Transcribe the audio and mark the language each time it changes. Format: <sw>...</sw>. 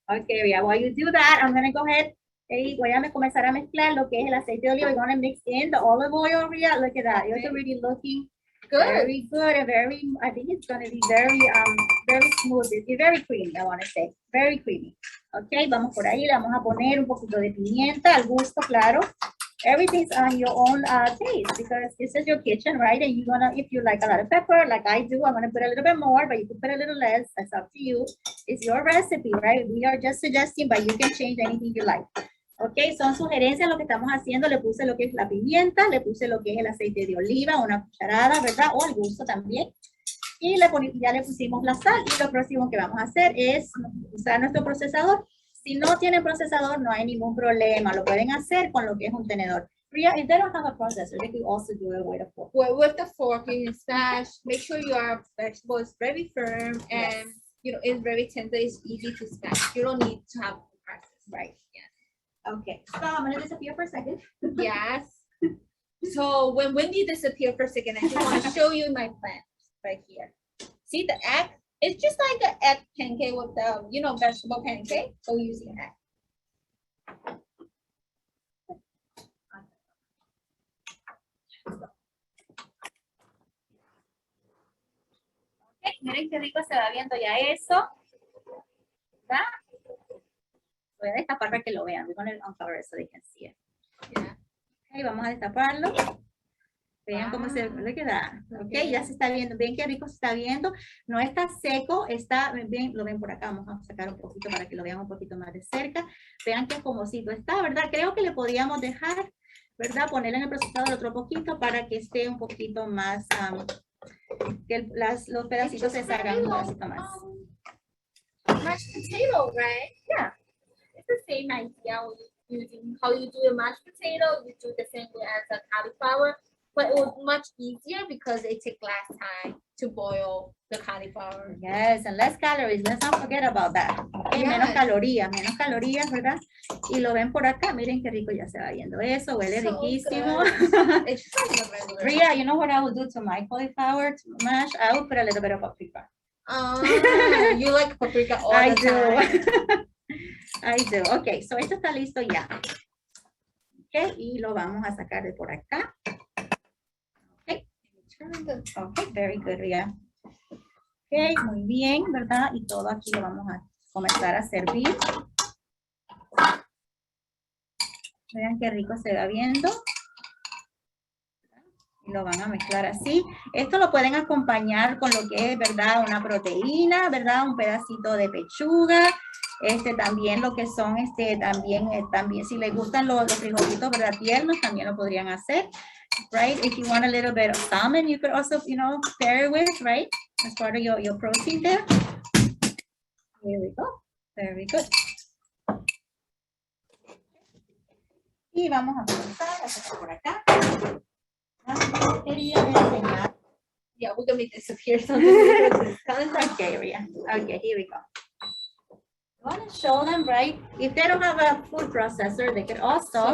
<en>Okay, yeah. While you do that, I'm gonna go ahead.</en> <es>Voy a comenzar a mezclar lo que es el aceite de oliva.</es> <en>We're gonna mix in the olive oil. Ria, look at that. It's already looking Good. very good and very. I think it's gonna be very smooth. It's very creamy. I want to say very creamy.</en> <es>Okay, vamos por ahí. Le vamos a poner un poquito de pimienta al gusto, claro.</es> <en>Everything's on your own taste because this is your kitchen, right? And you're gonna, if you like a lot of pepper, like I do, I'm gonna put a little bit more, but you can put a little less. That's up to you. It's your recipe, right? We are just suggesting, but you can change anything you like.</en> <es>Ok, son sugerencias lo que estamos haciendo. Le puse lo que es la pimienta, le puse lo que es el aceite de oliva, una cucharada, ¿verdad? O al gusto también. Y ya le pusimos la sal. Y lo próximo que vamos a hacer es usar nuestro procesador. Si no tienen procesador, no hay ningún problema. Lo pueden hacer con lo que es un tenedor.</es> <en>Ria, if they don't have a processor, they can also do it with a fork. Well, with the fork, you can smash. Make sure your vegetable is very firm and you know it's very tender. It's easy to smash. You don't need to have a process. Right. Okay, so I'm going to disappear for a second. Yes. So when Wendy disappeared for a second, I just want to show you my plant right here. See the egg? It's just like an egg pancake with the, you know, vegetable pancake. So we're using egg.</en> <es>Okay, miren qué rico se va viendo ya eso. ¿Verdad? Voy a destapar para que lo vean.</es> <en>We're going to uncover it so they can see it. Yeah.</en> <es>Okay, vamos a destaparlo. Vean cómo se le queda. Ok, ya se está viendo. Ven qué rico se está viendo. No está seco, está bien. Lo ven por acá. Vamos a sacar un poquito para que lo vean un poquito más de cerca. Vean qué jugosito está, ¿verdad? Creo que le podríamos dejar, ¿verdad? Ponerle en el procesador otro poquito para que esté un poquito más, que los pedacitos se salgan un pedacito más.</es> <en>Mashed potato, right? Yeah. It's the same idea using how you do a mashed potato. You do the same way as a cauliflower, but it was much easier because it takes less time to boil the cauliflower. Yes, and less calories. Let's not forget about that. Okay, Yes.</en> <es>menos calorías, ¿verdad? Y lo ven por acá. Miren qué rico ya se va viendo eso. Huele</es> <en>So</en> <es>riquísimo.</es> <en>It's just like a regular. Ria, you know what I would do to my cauliflower mash? I would put a little bit of paprika. You like paprika all I the time. do. I do.</en> <es>Okay, so esto está listo ya. Okay, y lo vamos a sacar de por acá. Okay.</es> <en>Okay, very good, Ria. Okay,</en> <es>muy bien, ¿verdad? Y todo aquí lo vamos a comenzar a servir. Vean qué rico se va viendo. Y lo van a mezclar así. Esto lo pueden acompañar con lo que es, ¿verdad? Una proteína, ¿verdad? Un pedacito de pechuga. También lo que son, también si les gustan los frijolitos, ¿verdad? Tiernos, también lo podrían hacer.</es> <en>Right? If you want a little bit of salmon, you could also, you know, pair it with, right? As part of your protein there. Here we go. Very good.</en> <es>Y vamos a comenzar a hacer por acá. Quería enseñar.</es> <en>Yeah, we're gonna make this appear something. Okay, Ria. Okay, here we go. I want to show them, right? If they don't have a food processor, they could also</en>